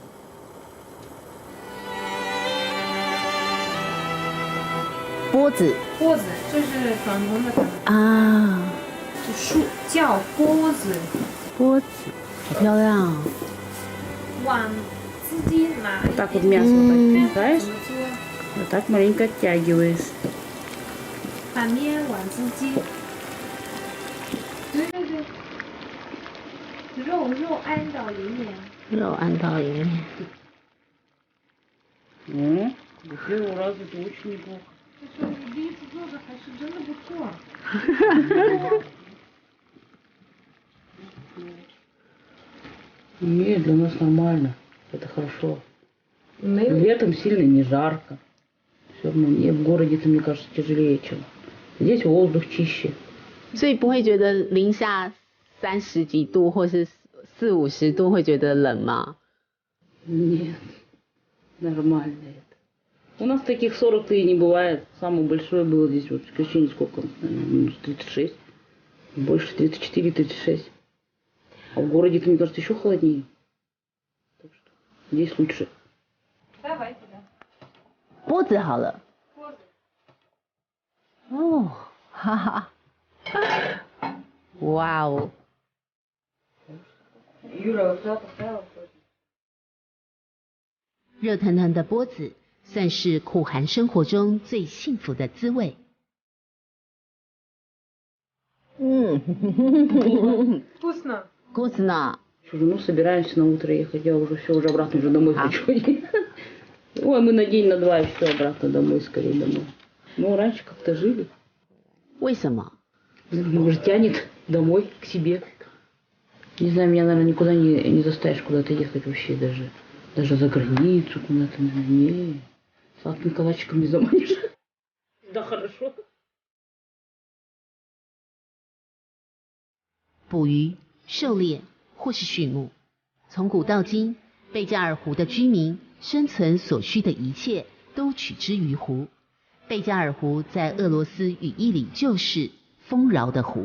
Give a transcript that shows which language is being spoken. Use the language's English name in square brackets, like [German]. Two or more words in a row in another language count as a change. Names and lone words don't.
[Chinese] 钵子，这是传统的啊，这树叫钵子。钵子，好漂亮哦。往自己拿。 [Russian] Вот так вот мясо так пихаешь, вот так маленько оттягиваешь. [Chinese] 把面往自己。对，肉按到里面。肉按到里面。 [Russian] До первого раза это очень неплохо. [Chinese] 这是第一次做的，还是真的不错。 [Russian] Нет, для нас нормально. Это хорошо. Летом сильно не жарко. Все равно мне в городе-то, мне кажется, тяжелее, чем. Здесь воздух чище. [Chinese] 所以不会觉得零下30几度或是40-50度会觉得冷吗？ [Russian] Нет, нормально это. У нас таких 40-то и не бывает. Самое большое было здесь вот в Крещении сколько? 36. Больше 34-36. А в городе-то, мне кажется, еще холоднее. Так что здесь лучше. Давайте, да. [Chinese] 钵子好了。哦，哈哈。哇哦！ [Russian] Юра, вот поставила? [Chinese] 热腾腾的钵子，算是苦寒生活中最幸福的滋味。 [Russian] Вкусно. Вкусно. Что же, ну собираемся на утро ехать, я уже все, уже обратно уже домой хочу. Ой, мы на день, на два и все, обратно домой, скорее домой. Ну, раньше как-то жили. 为什么？ Может, тянет домой, к себе. Не знаю, меня, наверное, никуда не заставишь куда-то ехать вообще даже. Даже за границу куда-то, не. Сладким калачиком не заманишь. Да, хорошо. [Chinese] 捕鱼、狩猎或是畜牧，从古到今，贝加尔湖的居民生存所需的一切都取之于湖。贝加尔湖在俄罗斯语义里就是丰饶的湖。